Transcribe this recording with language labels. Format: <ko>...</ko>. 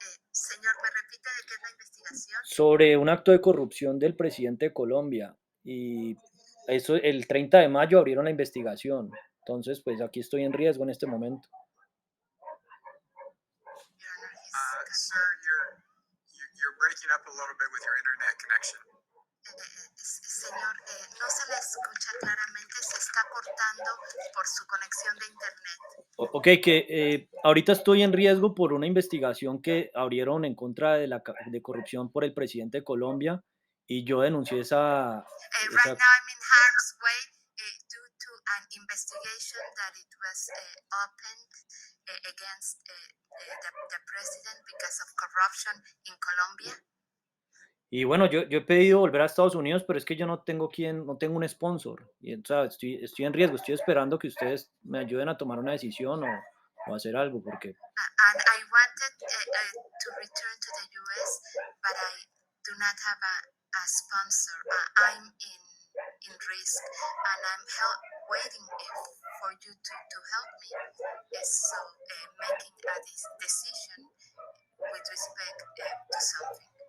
<es>Señor, ¿me repite de qué es la investigación? Sobre un acto de corrupción del presidente de Colombia y eso el 30 de mayo abrieron la investigación. Entonces, pues aquí estoy en riesgo en este momento.</es> <en>Your Honor, Sir, you're breaking up a little bit with your internet connection.</en> <es>Señor, no se le escucha claramente, se está cortando por su conexión de internet. Ok, que ahorita estoy en riesgo por una investigación que abrieron en contra de corrupción por el presidente de Colombia y yo denuncié</es> <en>Right now I'm in harm's way due to an investigation that it was opened against the president because of corruption in Colombia.</en> <es>Y bueno, yo he pedido volver a Estados Unidos, pero es que yo no tengo un sponsor. Y, o sea, estoy en riesgo, estoy esperando que ustedes me ayuden a tomar una decisión o hacer algo, porque</es> <en>And I wanted to return to the US, but I do not have a sponsor. I'm in risk, and I'm waiting for you to help me. So making a decision with respect to something.</en>